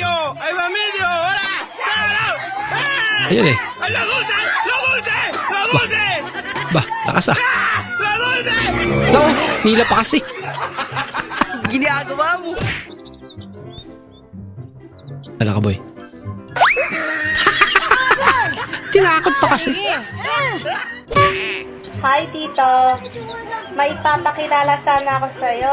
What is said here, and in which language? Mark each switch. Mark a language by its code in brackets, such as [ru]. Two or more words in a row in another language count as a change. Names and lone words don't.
[es] Ay, Mamilio, hola. [tl] Ayun eh. [es] Lo dulce, lo dulce, lo dulce, [tl] Ba, lakas ah. [es] lo dulce. No, [tl] nila pa kasi. Ginagawa mo. Wala ka, boy. Tinakot pa kasi. Hi, Tito. May papakilala sana ako sa'yo.